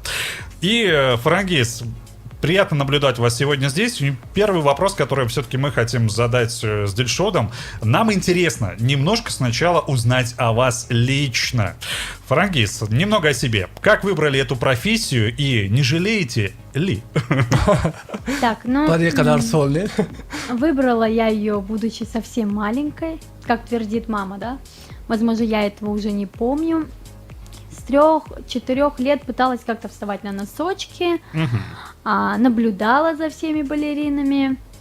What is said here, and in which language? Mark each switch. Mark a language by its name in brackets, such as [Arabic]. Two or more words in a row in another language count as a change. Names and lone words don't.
[Russian] И, Фарангиз, приятно наблюдать вас сегодня здесь. И первый вопрос, который все-таки мы хотим задать с Дильшодом. Нам интересно немножко сначала узнать о вас лично. Фарангиз, немного о себе. Как выбрали эту профессию и не жалеете ли? Так, ну, [Tajik] Пади қадар сол, [Russian] не? выбрала я ее, будучи совсем маленькой, как твердит мама, да? Возможно, я этого уже не помню. С 3-4 лет пыталась как-то вставать на носочки, наблюдала за всеми балеринами.